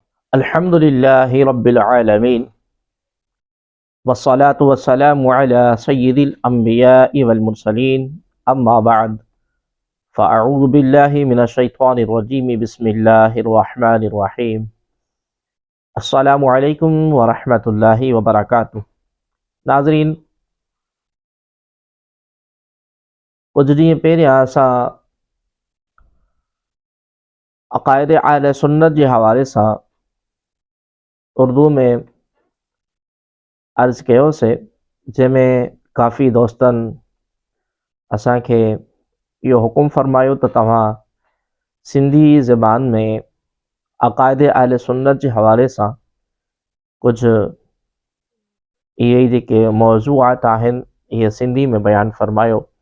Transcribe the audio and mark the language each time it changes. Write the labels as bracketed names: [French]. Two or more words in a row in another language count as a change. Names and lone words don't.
[Arabic] الحمد لله رب العالمين والصلاة والسلام على سيد الأنبياء والمرسلين أما بعد فأعوذ بالله من الشيطان الرجيم بسم الله الرحمن الرحيم السلام عليكم ورحمة الله وبركاته. [Sindhi] नाज़रीन, कुछ ॾींहं पहिरियां असां अक़ाइद अहले सुन्नत जे हवाले सां उर्दू में अर्ज़ कयोसीं, जंहिंमें काफ़ी दोस्तनि असांखे इहो हुकुम फरमायो त तव्हां सिंधी ज़बान में अक़ाइद अहले सुन्नत जे हवाले सां कुझु इहे जेके मौज़ूआत आहिनि इहे सिंधी में बयानु फरमायो।